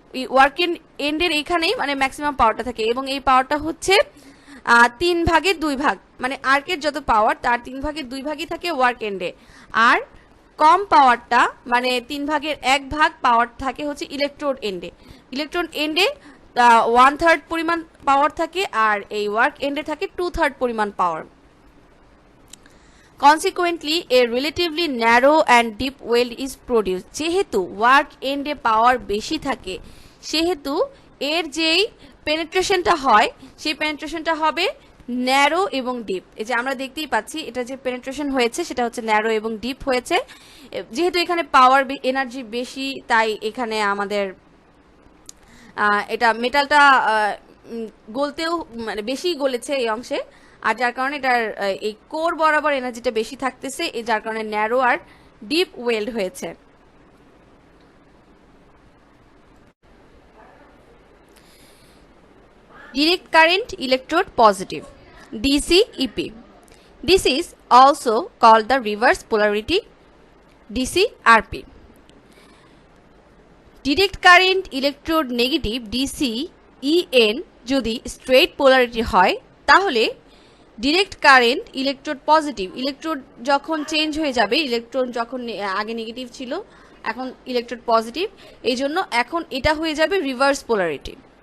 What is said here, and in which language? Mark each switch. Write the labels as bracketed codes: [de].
[bn] এই ওয়ার্ক এন্ডের এখানেই মানে ম্যাক্সিমাম পাওয়ারটা থাকে, এবং এই পাওয়ারটা হচ্ছে 3/2 মানে আর্কের যত পাওয়ার তার 3/2 থাকে ওয়ার্ক এন্ডে, আর কম পাওয়ারটা মানে 3/1 পাওয়ার থাকে হচ্ছে ইলেকট্রোড এন্ডে। ইলেকট্রোড এন্ডে 1/3 পরিমাণ পাওয়ার থাকে আর এই ওয়ার্ক এন্ডে থাকে 2/3 পরিমাণ পাওয়ার। [en] Consequently, a relatively narrow and deep weld is produced. [bn] যেহেতু ওয়ার্ক এন্ডে পাওয়ার বেশি থাকে সেহেতু এর যেই পেনিট্রেশনটা হয় সেই পেনিট্রেশনটা হবে ন্যারো এবং ডিপ। এই যে আমরা দেখতেই পাচ্ছি এটা যে পেনিট্রেশন হয়েছে সেটা হচ্ছে ন্যারো এবং ডিপ হয়েছে। যেহেতু এখানে পাওয়ার এনার্জি বেশি তাই এখানে আমাদের এটা মেটালটা গলতেও মানে বেশি গলেছে এই অংশে, আর যার কারণে এটার এই কোর বরাবর এনার্জিটা বেশি থাকতেছে, এই যার কারণে ন্যারো আর ডিপ ওয়েল্ড হয়েছে। [en] Direct current electrode positive, DCEP. This is also called the reverse polarity, DCRP. Direct current electrode negative, [bn] DCEN যদি straight polarity হয় তাহলে direct current electrode positive, electrode যখন চেঞ্জ হয়ে যাবে, ইলেকট্রন যখন আগে নেগেটিভ ছিল এখন ইলেকট্রোড পজিটিভ, এই জন্য এখন এটা হয়ে যাবে রিভার্স পোলারিটি।